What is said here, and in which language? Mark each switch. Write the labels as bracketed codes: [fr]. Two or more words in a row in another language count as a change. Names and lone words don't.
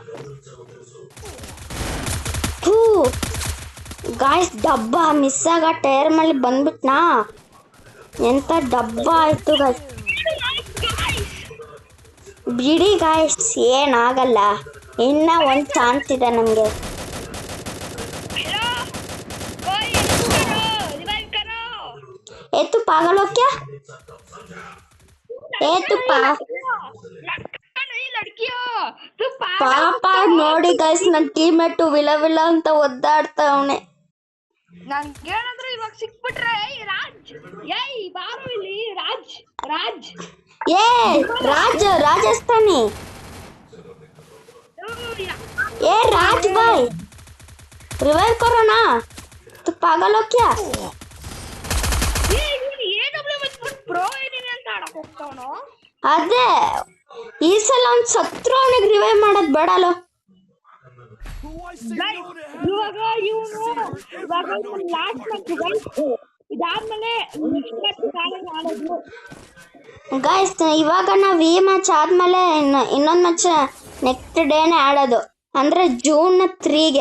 [kn] ಗಾಯ್ಸ್ ಡಬ್ಬ ಮಿಸ್ ಆಗ ಟೈರ್ ಮೇಲೆ ಬಂದ್ಬಿಟ್ನಾ. ಎಂತ ಡಬ್ಬ ಆಯ್ತು ಗಾಯ್ಸ್. ಬಿಡಿ ಗಾಯ್ಸ್ ಏನಾಗಲ್ಲ. ಇನ್ನ ಒಂದು ಚಾನ್ಸ್ ಇದೆ ನಮಗೆ. [hi] तू पागल हो क्या? [kn] तू ಪಾಪ ನೋಡಿ ಗೈಸ್, ನನ್ನ ಟೀಮ್ಮೇಟ್ ವಿಲ ವಿಲ ಅಂತ ಒದ್ದಾಡ್ತಾವನೆ. ನನ್ಗೇನಾದ್ರೂ ಇವಾಗ ಸಿಕ್ಬಿಟ್ರೆ ಬಾರು ಇಲ್ಲಿ ರಾಜ್ ರಾಜಸ್ಥಾನಿ. [hi] राज भाई रिवाइव करो ना. तू पागल हो क्या? [kn] ಅದೇ ಈ ಸಲ ಒಂದು ಸತ್ರು ಅವನಿಗೆ ರಿವೈವ್ ಮಾಡೋದು ಬೇಡಲ್ಲ. ಗೈಸ್ ಇವಾಗ ನಾವು ಈ ಮ್ಯಾಚ್ ಆದ್ಮೇಲೆ ಇನ್ನೊಂದು ಮ್ಯಾಚ್ [en] next dayನೆ [kn] ಆಡೋದು, ಅಂದ್ರೆ June 3ಗೆ.